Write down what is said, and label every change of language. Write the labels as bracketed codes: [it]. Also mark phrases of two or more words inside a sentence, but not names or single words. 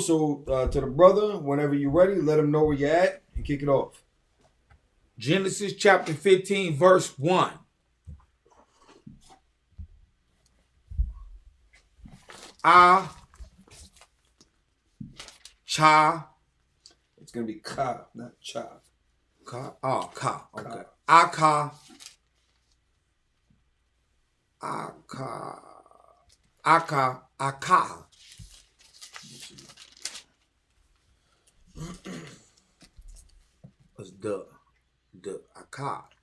[en] So to the brother, whenever you're ready, let him know where you're at and kick it off. Genesis chapter 15, verse 1. It's going to be ka, not cha. Ka. Oh, ka. Okay. Aka. It's the akad.